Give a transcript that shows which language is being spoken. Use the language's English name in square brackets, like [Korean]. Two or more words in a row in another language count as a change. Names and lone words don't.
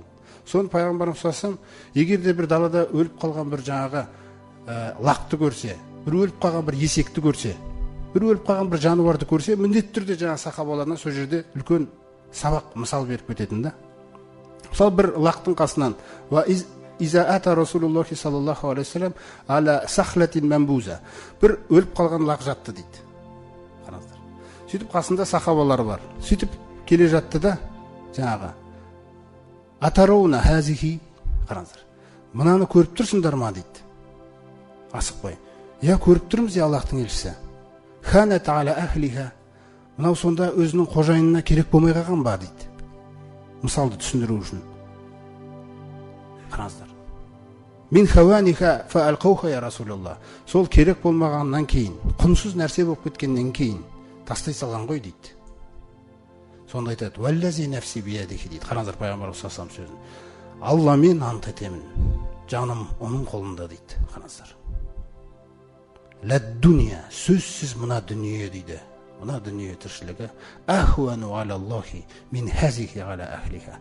[Kazakh] Соны пайғамбарымыз салсам, егер де бір далада өліп қалған бір жаңағы лақты көрсе, бір өліп қалған бір есекті көрсе, бір өліп қалған бір жануарды көрсе, міндетті түрде жаңа сахабаларына сол жерде үлкен сабақ мысал беріп кететін да. Мысалы, бір лақтың қасынан [Arabic] إذا أتى رسول الله صلى الله عليه وسلم على سخلة منبوذة. [Kazakh] Бір өліп қалған лақ жатты дейді. Қараңыздар. Сөйтіп қасында сахабалар бар. Сөйтіп келе жатты да жаңағы [Arabic] أترون هذه, [Kazakh] қараңыздар. Мынаны көріп тұрсыңдар ма дейді. Асықпай. Я көріп тұрмыз я Аллахтың елшісі. [Arabic] هانت على أهلها. [Kazakh] Мынау сонда өзінің қожайынына керек болмай қалған ба дейді. Мысалды түсіндіру үшін. Қараңыздар. [Arabic] من هوانها فألقوها يا رسول الله. [Kazakh] Сол керек болмағаннан кейін, құнсыз нәрсе болып кеткеннен кейін тастай салған ғой дейді. Сонда айтады: [Arabic] "والذي نفسي بيده" [Kazakh] дейді. Қараңыздар, пайғамбарымыз салсам сөзін. Алламен ант етемін. Жаным оның қолында дейді. Қараңыздар. [Arabic] للدنيا, [Kazakh] сөзсіз мына дүние дейді. Мына дүние тіршілігі [Arabic] أهون على الله من هذه على أهلها.